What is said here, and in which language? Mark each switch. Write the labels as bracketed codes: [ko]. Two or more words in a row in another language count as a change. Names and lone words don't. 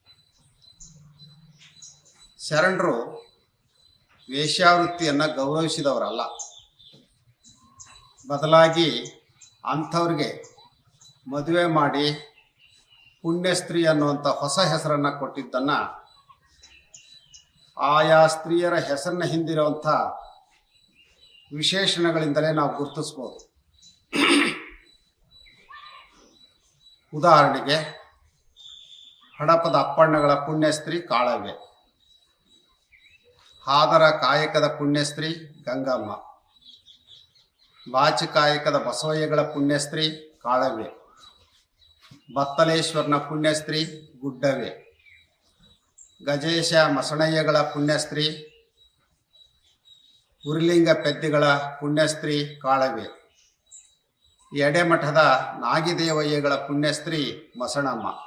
[kn] ಶರಣರು ವೇಶ್ಯಾವೃತ್ತಿಯನ್ನು ಗೌರವಿಸಿದವರಲ್ಲ, ಬದಲಾಗಿ ಅಂಥವ್ರಿಗೆ ಮದುವೆ ಮಾಡಿ ಪುಣ್ಯಸ್ತ್ರೀ ಅನ್ನುವಂಥ ಹೊಸ ಹೆಸರನ್ನು ಕೊಟ್ಟಿದ್ದನ್ನು ಆಯಾ ಸ್ತ್ರೀಯರ ಹೆಸರಿನ ಹಿಂದಿರುವಂಥ ವಿಶೇಷಣಗಳಿಂದಲೇ ನಾವು ಗುರುತಿಸ್ಬೋದು. ಉದಾಹರಣೆಗೆ, ಹಡಪದ ಅಪ್ಪಣ್ಣಗಳ ಪುಣ್ಯಸ್ತ್ರೀ ಕಾಳವ್ವೆ, ಹಾದರ ಕಾಯಕದ ಪುಣ್ಯಸ್ತ್ರೀ ಗಂಗಮ್ಮ, ಬಾಚಕಾಯಕದ ಬಸವಯ್ಯಗಳ ಪುಣ್ಯಸ್ತ್ರೀ ಕಾಳವ್ವೆ, ಬತ್ತಲೇಶ್ವರನ ಪುಣ್ಯಸ್ತ್ರೀ ಗುಡ್ಡವ್ವೆ, ಗಜೇಶ ಮಸಣಯ್ಯಗಳ ಪುಣ್ಯಸ್ತ್ರೀ ಉರಿಲಿಂಗ ಪೆದ್ದಿಗಳ ಪುಣ್ಯಸ್ತ್ರೀ ಕಾಳವ್ವೆ, ಎಡೆಮಠದ ನಾಗಿದೇವಯ್ಯಗಳ ಪುಣ್ಯಸ್ತ್ರೀ ಮಸಣಮ್ಮ,